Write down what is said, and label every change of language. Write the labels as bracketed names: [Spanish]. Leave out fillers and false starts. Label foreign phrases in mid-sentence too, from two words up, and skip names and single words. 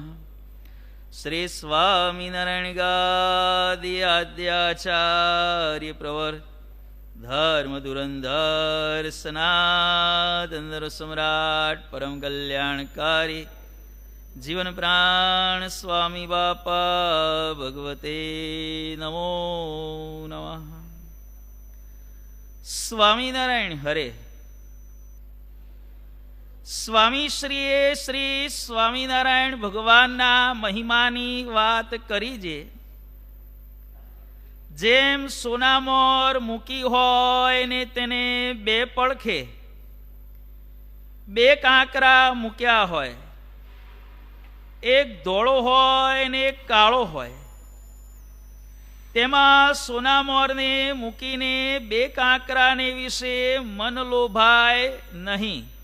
[Sanskrit] श्री स्वामीनारायण गादि आद्याचार्य प्रवर धर्म धुरंधर सनातन सम्राट परम कल्याणकारी जीवन प्राण स्वामी बापा भगवते नमो नमः। स्वामीनारायण हरे। [Gujarati] સ્વામીશ્રીએ શ્રી સ્વામિનારાયણ ભગવાનના મહિમાની વાત કરી છે. જેમ સોનામોર મૂકી હોય ને તેને બે પડખે બે કાંકરા મૂક્યા હોય, એક ધોળો હોય ને એક કાળો હોય, તેમાં સોનામોરને મૂકીને બે કાંકરાને વિશે મન લોભાય નહીં.